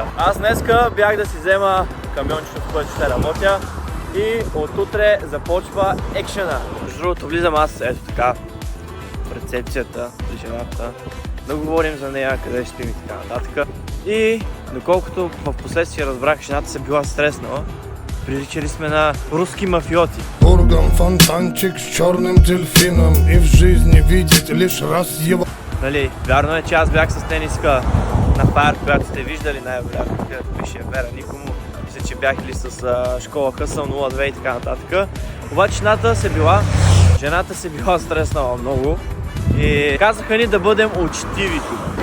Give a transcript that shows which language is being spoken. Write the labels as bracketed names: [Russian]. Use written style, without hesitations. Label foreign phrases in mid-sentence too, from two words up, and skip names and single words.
[Bulgarian] Аз днеска бях да си взема камиончето, с което ще работя и от утре започва екшена. Между другото влизам аз ето така в рецепцията при жената, да говорим за нея, къде ще спим и така нататък. И доколкото в последствие разбрах, жената се била стреснала, приличали сме на руски мафиоти. [Russian] Бурган, фонтанчик с черным дельфином и в жизни видеть лишь раз его. [Bulgarian] Нали, вярно е, че аз бях с тениска на фар, която сте виждали най-вероятно, където пише Вера Никому. Мисля, че бях ли с школа Хъсъл 02 и така нататък. Обаче жената се била стреснала много и казаха ни да бъдем учтиви тук.